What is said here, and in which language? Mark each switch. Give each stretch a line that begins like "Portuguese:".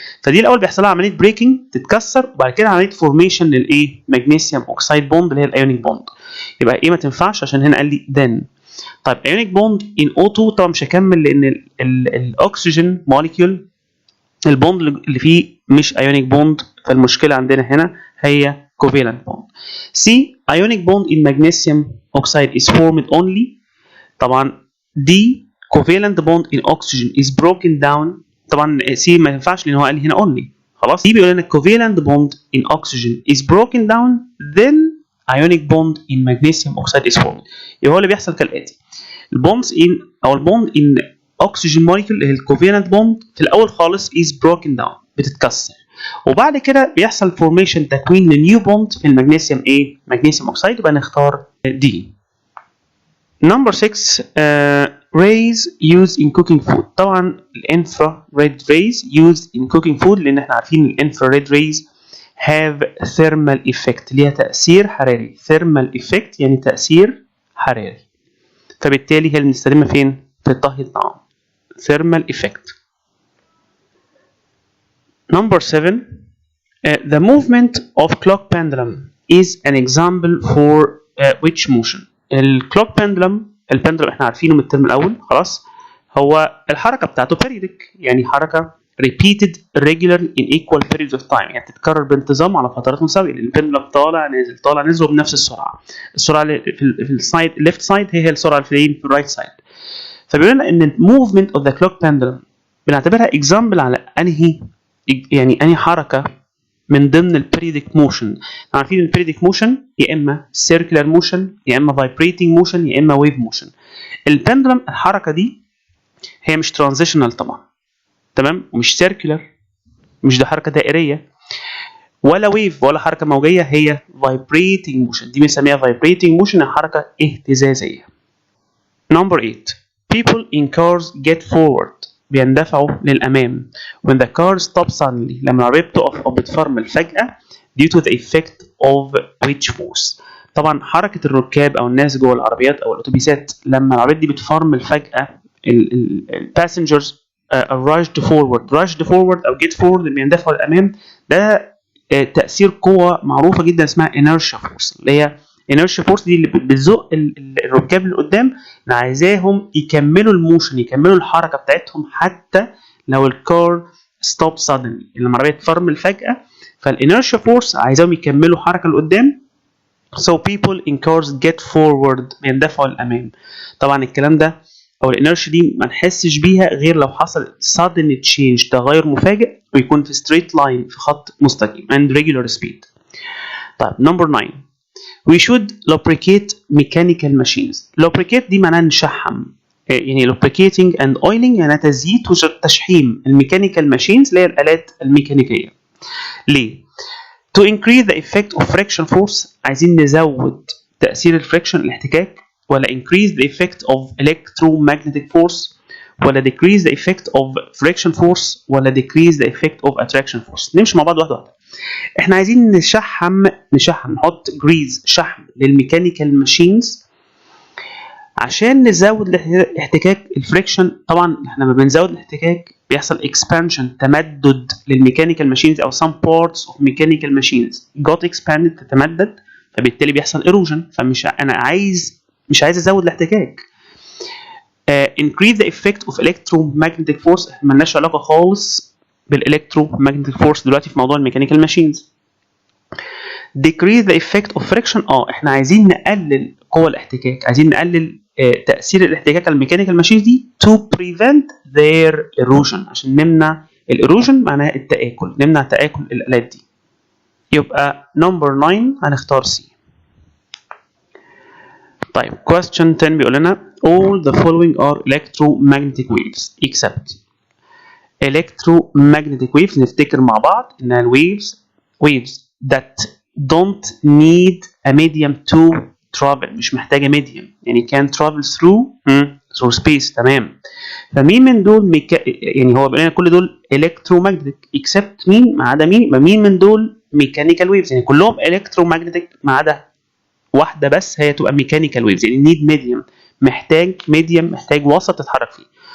Arabic: فدي الاول بيحصل لها عمليه بريكنج تتكسر وبعد كده عمليه فورميشن للايه مغنيسيوم اوكسيد بوند اللي هي الايونيك بوند. يبقى ايه ما تنفعش عشان هنا قال لي then. طيب ايونيك بوند in O2 طبعا مش هكمل لان الاكسجين موليكيول البوند اللي فيه مش ionic bond، فالمشكلة عندنا هنا هي covalent bond.
English: C ionic bond in magnesium oxide is formed only.
Arabic: طبعا
English: D covalent bond in oxygen is broken down.
Arabic: طبعا C ما ينفعش لأن هو قال لي هنا only.
English: خلاص D
Arabic: بيقول لنا
English: covalent bond in oxygen is broken down then ionic bond in magnesium oxide is formed.
Arabic: يبقى هو اللي بيحصل كالآتي: البوندز in أو البوند in oxygen molecule اللي هي الكوفالنت بوند في الاول خالص
English: is broken down
Arabic: بتتكسر وبعد كده بيحصل فورميشن تكوين لنيو بوند في المغنيسيوم مغنيسيوم اوكسيد. يبقى نختار دي.
English: Number 6 rays used in cooking food.
Arabic: طبعا الانفرا ريد
English: rays used in cooking food
Arabic: لان احنا عارفين الانفرا ريد
English: rays have thermal effect
Arabic: ليها تاثير حراري. thermal effect يعني تاثير حراري، فبالتالي هي اللي بنستخدمها فين؟ في طهي الطعام.
English: thermal effect. Number 7 the movement of clock pendulum is an example for which motion؟ الكلوك pendulum البندلم
Arabic: احنا عارفينه من الترم الاول خلاص. هو الحركه بتاعته periodic يعني حركه
English: repeated regular in equal periods of time
Arabic: يعني تتكرر بانتظام على فترات متساويه. البندلم طالع نازل طالع نازل بنفس السرعه. السرعه في السايد left side هي السرعه في الرايت سايد. فبيقول لنا ان movement of the clock pendulum بنعتبرها example على انهي حركه من ضمن البريديك موشن. عارفين البريديك موشن يا اما سيركلر موشن يا اما فايبريتنج موشن يا اما ويف موشن. البندلم الحركه دي هي مش ترانزيشنال طبعا، تمام، ومش سيركلر، مش ده حركه دائريه ولا ويف ولا حركه موجيه، هي فايبريتنج موشن. دي بنسميها فايبريتنج موشن، حركه اهتزازيه.
English: Number 8. People in cars get forward.
Arabic: بيندفعوا للأمام.
English: When the car stops suddenly.
Arabic: لما العربية بتقف أو بتفرمل فجأة
English: due to the effect of which force.
Arabic: طبعا حركة الركاب أو الناس جوه العربيات أو الأتوبيسات لما العربيات دي بتفرمل فجأة
English: passengers rushed forward
Arabic: أو get forward بيندفعوا للأمام. ده تأثير قوة معروفة جدا اسمها inertia force، اللي هي inertia force دي اللي بتزق الركاب اللي قدام، اللي عايزاهم يكملوا الموشن، يكملوا الحركة بتاعتهم حتى لو الكار stop suddenly. لما العربية تفرمل فجأة فالinertia force عايزاهم يكملوا حركة لقدام.
English: So people in cars get forward
Arabic: بيندفعوا للأمام. طبعا الكلام ده أو الinertia دي ما نحسش بيها غير لو حصل sudden change، تغير مفاجئ، ويكون في straight line، في خط مستقيم
English: and regular speed. طيب number 9. We should lubricate mechanical machines.
Arabic: lubricate دي معناها نشحم، يعني
English: lubricating and oiling
Arabic: يعني تزييت وتشحيم الميكانيكال machines اللي هي الآلات الميكانيكية.
English: ليه؟ To increase the effect of friction force.
Arabic: عايزين نزود تأثير الفريكشن الاحتكاك،
English: ولا increase the effect of electromagnetic force، ولا decrease the effect of friction force، ولا decrease the effect of attraction force.
Arabic: نمشي مع بعض واحدة واحدة. احنا عايزين نشحم نحط جريز شحم للميكانيكال ماشينز عشان نزود الاحتكاك الفريكشن. طبعا احنا لما بنزود الاحتكاك بيحصل اكسبانشن، تمدد للميكانيكال ماشينز او
English: some parts of mechanical machines got expanded،
Arabic: تتمدد، فبالتالي بيحصل erosion. فمش انا مش عايز ازود الاحتكاك.
English: increase the effect of electromagnetic force
Arabic: مالناش علاقه خالص بالالكترومagnetic فورس دلوقتي في موضوع الميكانيكال ماشينز.
English: decrease the effect of friction.
Arabic: احنا عايزين نقلل قوة الاحتكاك، عايزين نقلل تأثير الاحتكاك على الميكانيكال ماشينز دي
English: to prevent their erosion،
Arabic: عشان نمنع الايروجن، معناها التآكل، نمنع تآكل الآلات دي. يبقى number 9 هنختار C.
English: طيب question 10
Arabic: بيقول لنا
English: all the following are electromagnetic waves except electromagnetic waves.
Arabic: نفتكر مع بعض انها
English: waves that don't need a medium to travel،
Arabic: مش محتاجه
English: medium، يعني can travel through space.
Arabic: تمام. فمين من دول يعني هو بيقول لنا كل دول electromagnetic except مين؟ ما عدا مين من دول mechanical waves، يعني كلهم electromagnetic ما عدا واحده بس هي تبقى mechanical waves، يعني
English: need medium،
Arabic: محتاج وسط تتحرك فيه.